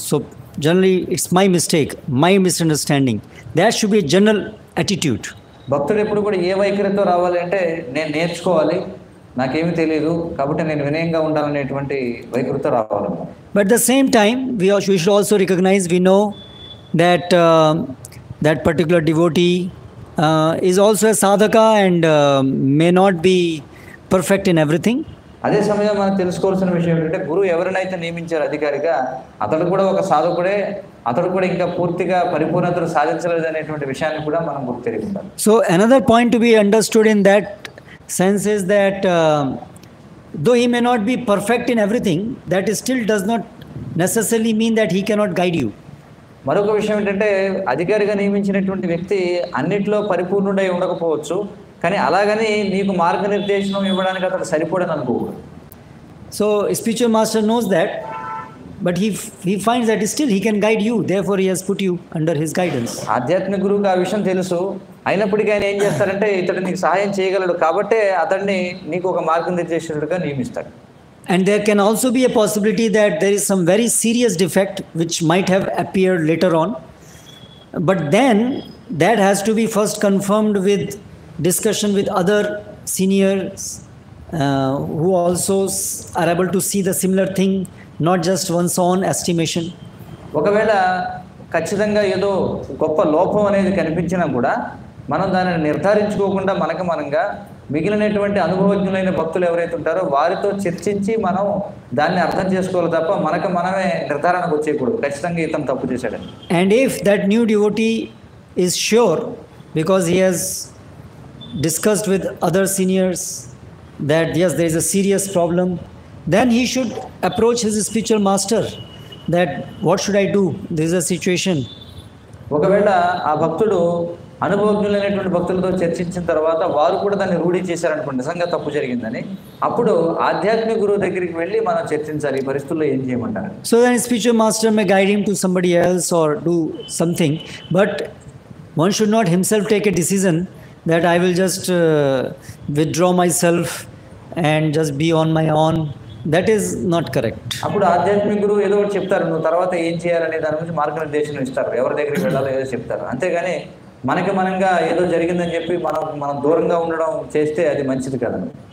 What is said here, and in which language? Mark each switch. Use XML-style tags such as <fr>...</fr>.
<en>So generally it's my mistake, my misunderstanding. That should be a general attitude.</en> <te>భక్తుడు ఎప్పుడు కూడా ఏ వైఖరితో రావాలి అంటే, నేను నేర్చుకోవాలి, నాకేమీ తెలియదు కాబట్టి నేను వినయంగా ఉండాలనేటువంటి వైఖరితో రావాలి.</te> <en>But at the same time, we should also recognize, we know that that particular devotee is also a sadhaka and may not be perfect in everything.</en> <te>అదే సమయం మనం తెలుసుకోవాల్సిన విషయం ఏంటంటే, గురువు ఎవరినైతే నియమించారు అధికారిగా, అతడు కూడా ఒక సాధకుడే, అతడు కూడా ఇంకా పూర్తిగా పరిపూర్ణతను సాధించలేదు అనేటువంటి విషయాన్ని కూడా మనం గుర్తెరిగి ఉండాలి.</te> <en>So another point to be understood in that sense is that though he may not be perfect in everything, that still does not necessarily mean that he cannot guide you.</en> <te>మరొక విషయం ఏంటంటే అధికారిగా నియమించినటువంటి వ్యక్తి అన్నిట్లో పరిపూర్ణుడై ఉండకపోవచ్చు, కానీ అలాగని నీకు మార్గనిర్దేశనం ఇవ్వడానికి అతను సరిపోడని అనుకోకూడదు.</te> <en>So spiritual master knows that, but he finds that still he can guide you, therefore he has put you under his guidance.</en> <te>ఆధ్యాత్మిక గురువుకి ఆ విషయం తెలుసు, అయినప్పటికీ ఆయన ఏం చేస్తారంటే ఇతడు నీకు సహాయం చేయగలడు కాబట్టే అతన్ని నీకు ఒక మార్గనిర్దేశకుడిగా నియమిస్తాడు.</te> <en>And there can also be a possibility that there is some very serious defect which might have appeared later on, but then that has to be first confirmed with discussion with other seniors who also are able to see the similar thing, not just one's own estimation.</en> <te>ఒకవేళ ఖచ్చితంగా ఏదో గొప్ప లోపం అనేది కనిపించినా కూడా మనం దానిని నిర్ధారించుకోకుండా మనంగా మిగిలినటువంటి అనుభవజ్ఞులైన భక్తులు ఎవరైతే ఉంటారో వారితో చర్చించి మనం దాన్ని అర్థం చేసుకోవాలి తప్ప మనమే నిర్ధారణకు వచ్చేయకూడదు ఖచ్చితంగా ఇతను తప్పు చేశాడని.</te> <en>And if that new devotee is sure, because he has discussed with other seniors that yes, there is a serious problem, then he should approach his spiritual master that what should I do, this is a situation.</en> <te>ఒకవేళ ఆ భక్తుడు అనుభవజ్ఞులైనటువంటి భక్తులతో చర్చించిన తర్వాత వారు కూడా దాన్ని రూఢి చేశారనుకోండి, నిజంగా తప్పు జరిగిందని, అప్పుడు ఆధ్యాత్మిక గురువు దగ్గరికి వెళ్ళి మనం చర్చించాలి ఈ పరిస్థితుల్లో ఏం చేయమంటారు.</te> <en>So then spiritual master may guide him to somebody else or do something, but one should not himself take a decision that I will just withdraw myself and just be on my own. That is not correct.</en> <te>అప్పుడు ఆధ్యాత్మిక గురువు ఏదో ఒకటి చెప్తారు, నువ్వు తర్వాత ఏం చేయాలనే దాని గురించి మార్గనిర్దేశనం ఇస్తారు, ఎవరి దగ్గరికి వెళ్ళాలో ఏదో చెప్తారు. అంతేగాని మనంగా ఏదో జరిగిందని చెప్పి మనం దూరంగా ఉండడం చేస్తే అది మంచిది కదండి.</te>